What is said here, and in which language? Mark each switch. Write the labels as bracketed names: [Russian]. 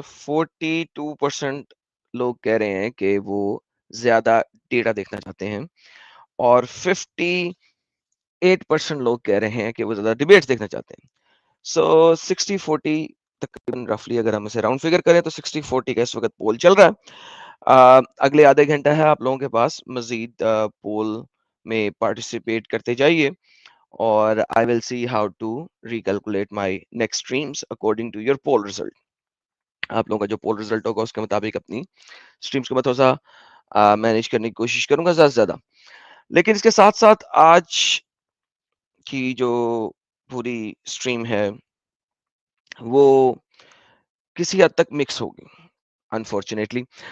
[Hindi] 42% लोग कह रहे हैं कि वो ज्यादा डेटा देखना चाहते हैं और 58% लोग कह रहे हैं कि वो ज्यादा डिबेट्स देखना चाहते हैं. सो 60-40 तकरीबन रफली अगर हम इसे राउंड फिगर करें तो 60-40 का इस वक्त पोल चल रहा है. अगले आधे घंटा है आप लोगों के पास. मजीद पोल में पार्टिसिपेट करते जाइए और [English] I will see how to recalculate my next streams according to your poll result. [Hindi] आप लोगों का जो पोल रिजल्ट होगा उसके मुताबिक अपनी स्ट्रीम्स को मैं थोड़ा सा मैनेज करने की कोशिश करूंगा ज्यादा से ज्यादा. लेकिन इसके साथ साथ आज की जो पूरी स्ट्रीम है वो किसी हद तक मिक्स होगी अनफॉर्चुनेटली.